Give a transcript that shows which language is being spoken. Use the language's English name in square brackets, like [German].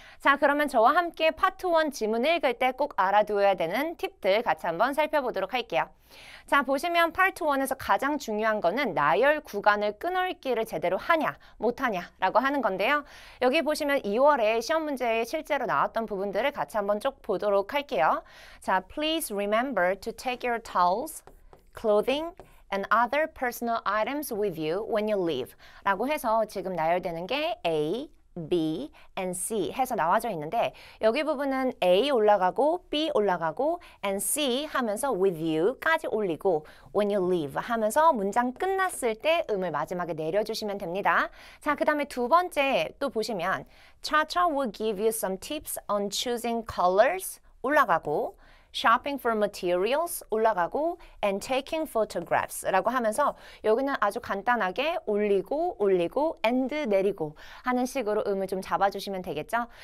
[Korean] 자, 그러면 저와 함께 파트 1 지문 읽을 때 꼭 알아두어야 되는 팁들 같이 한번 살펴보도록 할게요. 자, 보시면 파트 1에서 가장 중요한 거는 나열 구간을 끊어읽기를 제대로 하냐 못하냐 라고 하는 건데요. 여기 보시면 2월에 시험 문제에 실제로 나왔던 부분들을 같이 한번 쭉 보도록 할게요. 자, [English] please remember to take your towels, clothing, and other personal items with you when you leave [Korean] 라고 해서 지금 나열되는 게 A, B, and C 해서 나와져 있는데 여기 부분은 A 올라가고 B 올라가고 and C 하면서 with you까지 올리고 when you leave 하면서 문장 끝났을 때 음을 마지막에 내려주시면 됩니다. 자, 그 다음에 두 번째 또 보시면 [English] Cha-cha will give you some tips on choosing colors [Korean] 올라가고 shopping for materials 올라가고 and taking photographs 라고 하면서 여기는 아주 간단하게 올리고 and 내리고 하는 식으로 음을 좀 잡아주시면 되겠죠.